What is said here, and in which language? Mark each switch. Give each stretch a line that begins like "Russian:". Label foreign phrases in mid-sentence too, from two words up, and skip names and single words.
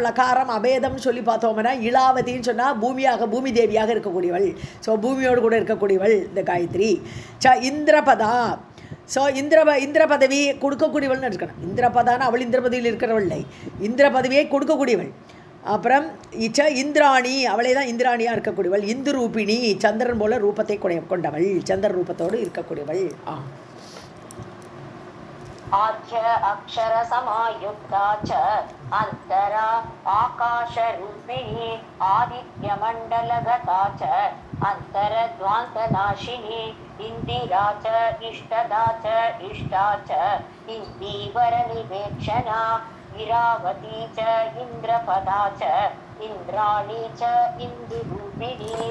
Tamil: லகாரம் அபேதம்னு சொல்லி பார்த்தோம்னா இளாவதின்னு சொன்னால் பூமி தேவியாக இருக்கக்கூடியவள் ஸோ பூமியோடு கூட இருக்கக்கூடியவள் இந்த காயத்ரி இந்திரபதா ஸோ இந்திர பதவி கொடுக்கக்கூடியவள்னு இருக்கணும் இந்திரபதான அவள் இந்திர பதவியில் இருக்கிறவள் இல்லை இந்திர பதவியை கொடுக்கக்கூடியவள் அப்புறம் இந்திராணி அவளே தான் இந்திராணியாக இருக்கக்கூடியவள் இந்து ரூபிணி சந்திரன் போல ரூபத்தை கொண்டவள் சந்திர ரூபத்தோடு இருக்கக்கூடியவள்
Sanskrit: आद्य अक्षर समायुक्ता च अंतरा आकाश रूपिणी आदित्य मंडलगता च अंतरध्वांत नाशिनी इंदिरा च इष्टदा च इष्टा च इंदीवर निवेक्षणा इरावती च इंद्रपदा च इंद्राणी च इंदुरूपिणी